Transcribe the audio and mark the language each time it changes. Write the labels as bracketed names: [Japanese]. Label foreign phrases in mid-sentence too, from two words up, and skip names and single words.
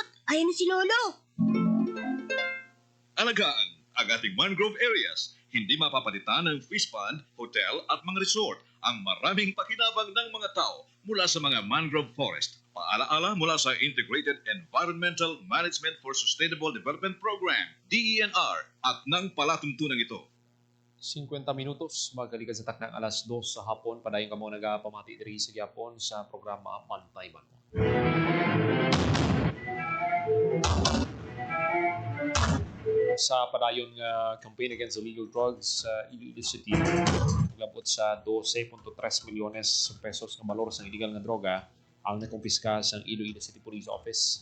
[Filipino] Ayan na si Lolo. Alagaan ang ating [English] mangrove areas. [Filipino] Hindi mapapalitan ng [English] fish pond, [Filipino] hotel at mga resort ang maraming pakinabang ng mga tao mula sa mga [English] mangrove forest. [Filipino] Paalaala mula sa Integrated Environmental Management for Sustainable Development Program, DENR, at ng palatuntunan ito. [Hiligaynon] 50 minutos, magkalikan sa taknang alas 2 sa hapon. Padayon ka mo nagapamati diri sa Gyapon sa programa Pantay Banwa. Sa padayon nga [English] campaign against illegal drugs [Hiligaynon] sa Iloilo City, naglabot sa 12.3 milyones pesos ng balor sa illegal nga droga ang nakumpiska sa Iloilo City Police Office.